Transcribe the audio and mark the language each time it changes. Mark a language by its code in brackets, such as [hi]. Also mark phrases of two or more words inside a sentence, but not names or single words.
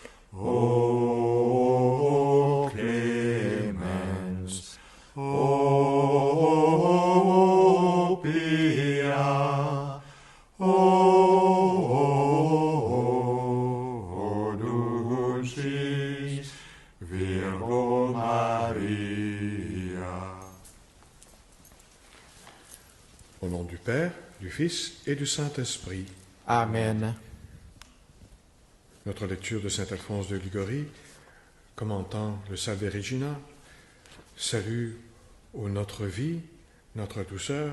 [la] O clemens, o pia, o dulcis Virgo Maria. [fr] Au nom du Père, du Fils et du Saint-Esprit. Amen. Notre lecture de saint Alphonse de Liguori, commentant le Salve Regina, salue ô notre vie, notre douceur.